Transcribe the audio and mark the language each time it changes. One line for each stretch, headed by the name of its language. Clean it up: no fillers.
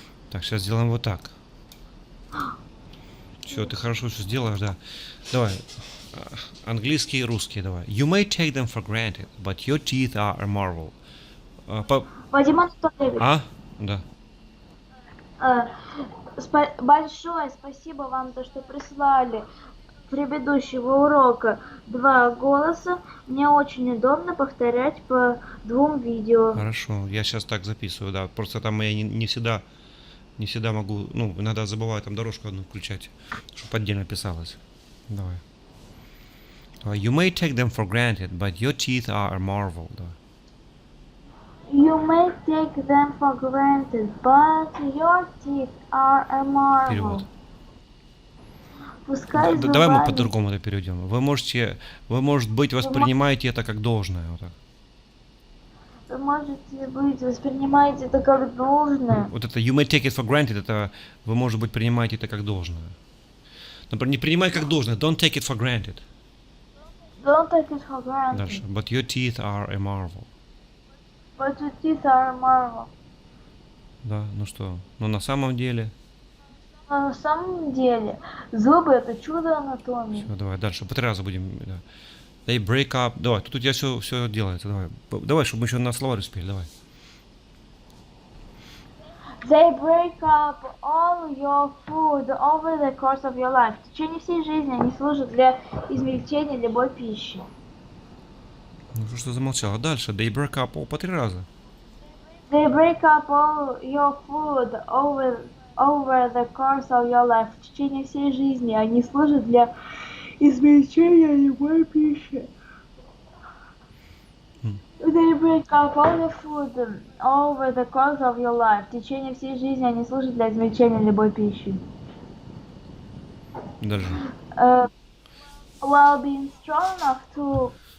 Russian: Так, сейчас сделаем вот так. Все, ты хорошо все сделаешь, да. Давай. Английский и русский, давай.
English: You may take them for granted, but your teeth are a marvel.
Russian: Вадим Анатольевич, Да. большое спасибо вам, то, что прислали предыдущего урока 2 голоса. Мне очень удобно повторять по 2 видео. Хорошо, я сейчас так записываю, да. Просто там я не всегда могу, иногда забываю там дорожку одну включать, чтобы отдельно писалось. Давай.
English: You may take them for granted, but your teeth are a marvel.
Russian: Да.
English: You may take them for granted, but your teeth are a marvel.
Russian: Перевод. Пускай Давай мы зубами- по-другому это переведем. Вы, может быть, воспринимаете это как должное. Вот так. Вы можете быть, воспринимаете это как должное. Вот это
English: you may take it for granted,
Russian: это вы, может быть, принимаете это как должное. Например, не принимай как должное,
English: don't take it for granted. Don't take it for granted,
Russian: Дальше.
English: But your teeth are a marvel. but your teeth are a marvel.
Russian: Да, ну что? Но на самом деле... Но на самом деле, зубы это чудо анатомии. Все, давай дальше. По 3 раза будем. Да.
English: They break up.
Russian: Давай, тут у тебя все делается. Давай, чтобы мы еще на словарь успели. Давай.
English: They break up all your food over the course of your life.
Russian: В течение всей жизни они служат для измельчения любой пищи. Ну что замолчала? Дальше.
English: They break up
Russian: по 3 раза.
English: They break up all your food over the course of your life.
Russian: В течение всей жизни они служат для измельчения любой пищи.
English: They break up all the food over the course of your life.
Russian: В течение всей жизни они служат для измельчения любой пищи. Дальше.
English: While being strong enough to